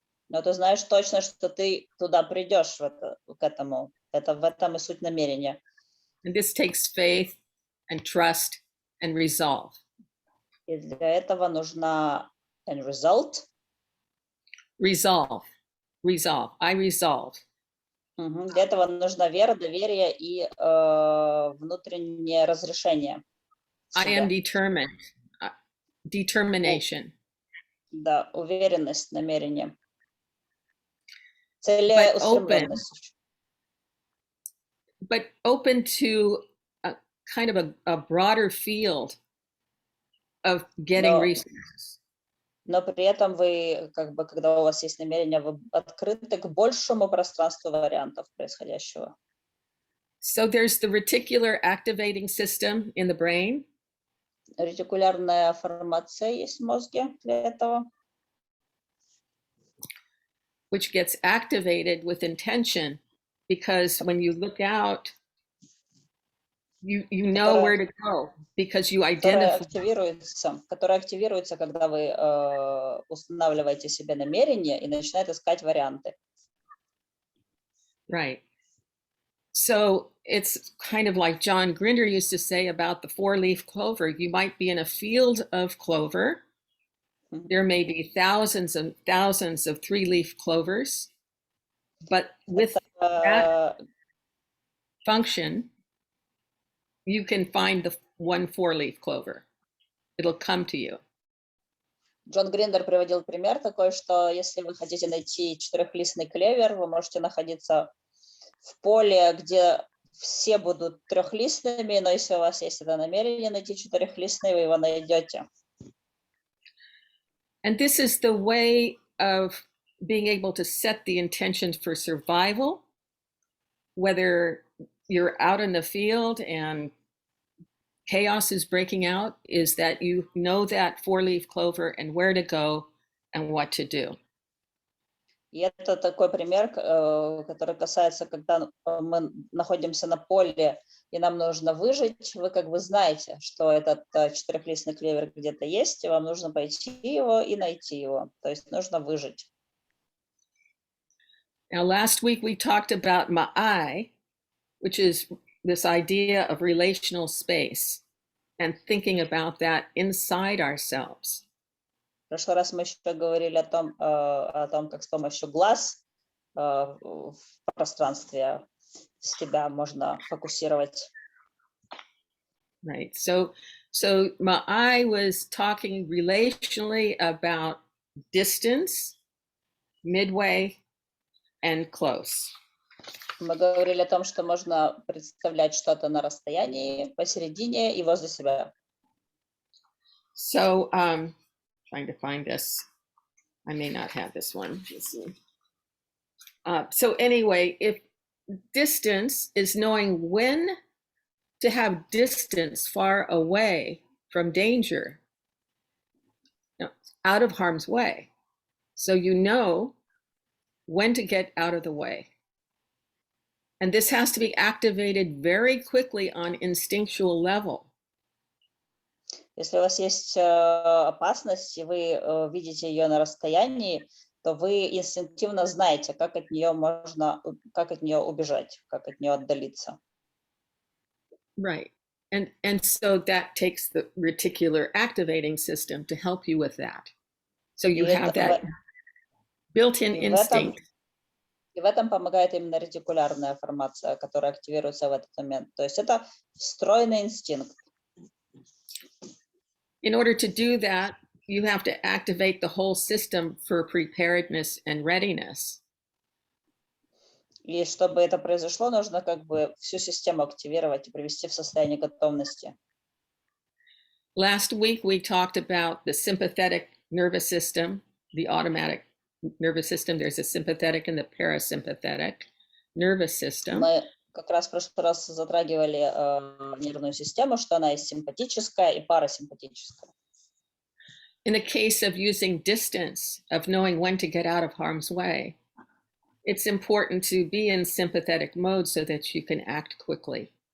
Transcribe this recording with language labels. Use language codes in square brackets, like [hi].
[ru] Но ты знаешь точно, что ты туда придешь, к этому. Это в этом и суть намерения. [en] And this takes faith and trust and resolve. [ru] И для этого нужна [en] end result. Resolve. I resolve. [ru] Для этого нужна вера, доверие и внутреннее разрешение. [en] I am [ru] себя. [en] determined. Determination. [ru] Да, уверенность, намерение. [en] But [ru] Целеустремленность. [en] open to a kind of a broader field of getting resources. [ru] Но при этом вы, когда у вас есть намерение, вы открыты к большему пространству вариантов происходящего. [en] So there's the reticular activating system in the brain. [ru] Ретикулярная формация есть в мозге для этого. [en] Which gets activated with intention, because when you look out, you know where to go, because you identify. [ru] Которая активируется, когда вы устанавливаете себе намерение и начинаете искать варианты. [en] Right. So it's kind of like John Grinder used to say about the 4-leaf clover. You might be in a field of clover. There may be thousands and thousands of 3-leaf clovers, but with that function, you can find the one 4-leaf clover. It'll come to you. [ru] Джон Гриндер приводил пример такой, что если вы хотите найти 4-листный клевер, вы можете находиться в поле, где все будут 3-листными, но если у вас есть это намерение найти 4-листный, вы его найдете. [en] And this is the way of being able to set the intentions for survival, whether you're out in the field and chaos is breaking out, is that you know that 4-leaf clover and where to go and what to do. [ru] И это такой пример, который касается, когда мы находимся на поле, и нам нужно выжить. Вы знаете, что этот 4-листный клевер где-то есть, и вам нужно пойти его и найти его. То есть нужно выжить. [en] Now, last week we talked about ma'ai, which is this idea of relational space and thinking about that inside ourselves. [ru] В прошлый раз мы еще говорили о том, как с помощью глаз в пространстве себя можно фокусировать. [en] Right. So Ma'ai was talking relationally about distance, midway, and close. Мы говорили о том, что можно представлять что-то на расстоянии, посередине и возле себя. So, trying to find this. I may not have this one. Let's see. So anyway, if distance is knowing when to have distance far away from danger, out of harm's way. So you know when to get out of the way. And this has to be activated very quickly on instinctual level. [ru] Если у вас есть опасность, и вы видите ее на расстоянии, то вы инстинктивно знаете, как от нее убежать, как от нее отдалиться. [en] Right. And so that takes the reticular activating system to help you with that. So you have that built-in instinct. [ru] И в этом помогает именно ретикулярная формация, которая активируется в этот момент. То есть это встроенный инстинкт. [en] In order to do that, you have to activate the whole system for preparedness and readiness. [ru] И чтобы это произошло, нужно всю систему активировать и привести в состояние готовности. [en] Last week, we talked about the sympathetic nervous system, the automatic nervous system. There's a sympathetic and the parasympathetic nervous system. [ru] как раз в прошлый раз затрагивали нервную систему, что она и симпатическая, и парасимпатическая. [en] In the case of using distance, of knowing when to get out of harm's way, it's important to be in sympathetic mode so that you can act quickly.